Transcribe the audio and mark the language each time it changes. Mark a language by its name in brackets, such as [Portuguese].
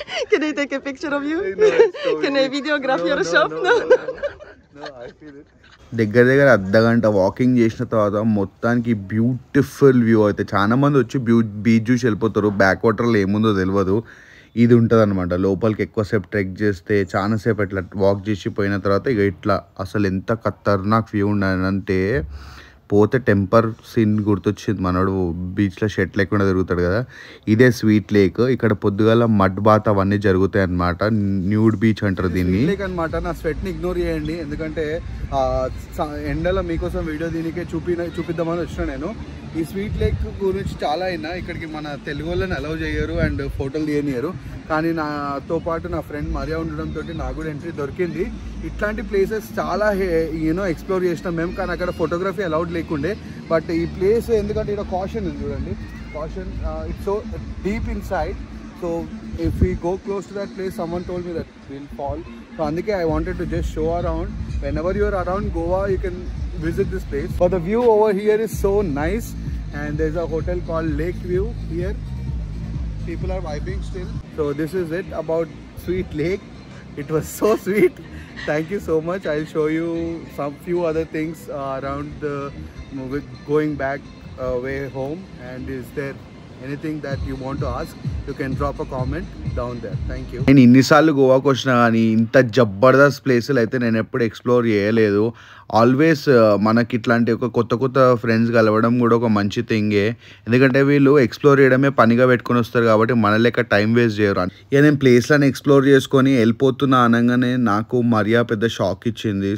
[English] Can I take a picture of you? Can I videograph your shop? No. I feel it. [Telugu] దగ్గర అర్ధగంట walking చేసిన తర్వాత మొత్తానికి beautiful view అయితే. చాలా మంది వచ్చి బీచ్ చూసి వెళ్ళిపోతారు. బ్యాక్ వాటర్లో ఏముందో తెలియదు. ఇది ఉంటుంది అనమాట. లోపలికి ఎక్కువసేపు ట్రెక్ చేస్తే చాలాసేపు ఇట్లా వాక్ చేసి పోయిన తర్వాత ఇక ఇట్లా అసలు ఎంత ఖతర్నాక్ వ్యూ ఉండనంటే పోతే టెంపర్ సీన్ గుర్తొచ్చింది. మనోడు బీచ్లో షర్ట్ లేకుండా తిరుగుతాడు కదా, ఇదే స్వీట్ లేక్. ఇక్కడ పొద్దుగాల మడ్ బాత్ అవన్నీ జరుగుతాయి అనమాట. న్యూడ్ బీచ్ అంటారు దీన్ని అనమాట. నా స్వెట్ని ఇగ్నోర్ చేయండి, ఎందుకంటే ఎండలో మీకోసం వీడియో దీనికే చూపిద్దామని వచ్చిన నేను. ఈ స్వీట్ లేక్ గురించి చాలా అయినా ఇక్కడికి మన తెలుగు వాళ్ళని అలౌ చేయరు అండ్ ఫోటోలు తీయనియరు. కానీ నాతో పాటు నా ఫ్రెండ్ మరియా ఉండడంతో నాకు కూడా ఎంట్రీ దొరికింది. ఇట్లాంటి ప్లేసెస్ చాలా ఎక్స్ప్లోర్ చేసినాం మేము, కానీ అక్కడ ఫోటోగ్రఫీ అలౌడ్ లేకుండే. బట్ ఈ ప్లేస్ ఎందుకంటే ఇక్కడ కాషన్ ఉంది చూడండి, caution [English] It's so deep inside. So if we go close to that place someone told me that we'll fall. So అందుకే I wanted to just show around. Whenever you are around Goa, you can visit this place. For the view over here is so nice, and there's a hotel called Lake View here. People are vibing still. So this is it about Sweet Lake. It was so sweet. Thank you so much. I'll show you some few other things around the going back way home. And is there anything that you want to ask? You can drop a comment down there. Thank you. [Telugu] నేను ఇన్నిసార్లు గోవాకి వచ్చినా కానీ ఇంత జబర్దస్త్ ప్లేసులు అయితే నేను ఎప్పుడు ఎక్స్ప్లోర్ చేయలేదు. ఆల్వేస్ మనకి ఇట్లాంటి ఒక కొత్త ఫ్రెండ్స్ కలవడం కూడా ఒక మంచి థింగే, ఎందుకంటే వీళ్ళు ఎక్స్ప్లోర్ చేయడమే పనిగా పెట్టుకొని వస్తారు కాబట్టి మన లెక్క టైం వేస్ట్ చేయరు. ఇక నేను ప్లేస్లను ఎక్స్ప్లోర్ చేసుకొని వెళ్ళిపోతున్నా అనగానే నాకు మరియా పెద్ద షాక్ ఇచ్చింది.